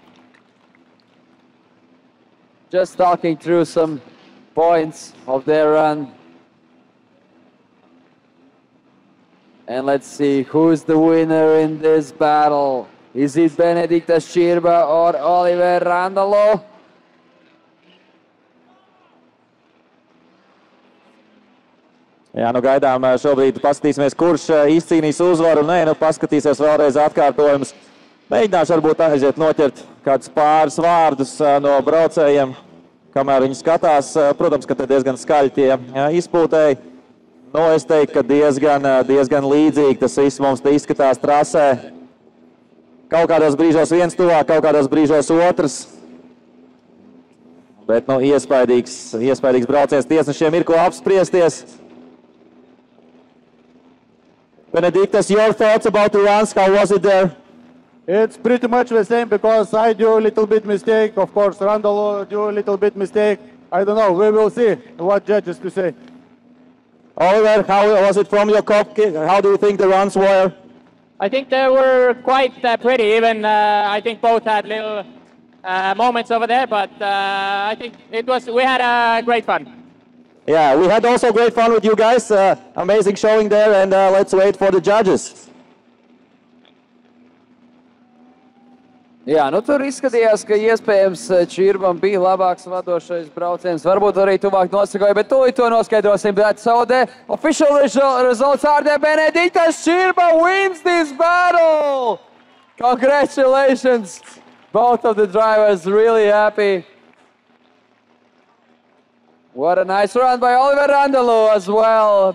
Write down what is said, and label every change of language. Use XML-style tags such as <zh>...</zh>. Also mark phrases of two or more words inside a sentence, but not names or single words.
<en>Just talking through some points of their run. And let's see who's the winner in this battle. Is it Benediktas Čirba or Oliver Randalu?</en> <lv>Jā, nu gaidām šobrīd, paskatīsimies, kurš izcīnīs uzvaru. Nē, nu paskatīsies vēlreiz atkārtojumus. Mēģināšu varbūt aiziet noķert kādus pāris vārdus no braucējiem, kamēr viņi skatās. Protams, ka te diezgan skaļi tie izpūtēji. Nu, es teiktu, ka diezgan līdzīgi tas viss mums te izskatās trasē. Kaut kādos brīžos viens tuvāk, kaut kādos brīžos otrs. Bet, nu, iespaidīgs brauciens. Tiesnešiem ir ko apspriesties. Benediktas,</lv> <en>your thoughts about the runs, how was it there? It's pretty much the same because I do a little bit mistake. Of course, Randalu do a little bit mistake. I don't know, we will see what judges to say. Oliver, how was it from your cockpit? How do you think the runs were? I think they were quite pretty even. I think both had little moments over there, but I think we had great fun. Yeah, we had also great fun with you guys. Amazing showing there, and let's wait for the judges.</en> <lv>Jā, nu tur izskatījās, ka iespējams Čirbam bija labāks vadošais brauciens. Varbūt arī tuvāk nosakoja, bet tūlīt to noskaidrosim.</lv> <en>That's all the official results are there. Benediktas Čirba wins this battle! Congratulations! Both of the drivers really happy. What a nice run by Oliver Randalu as well.</en>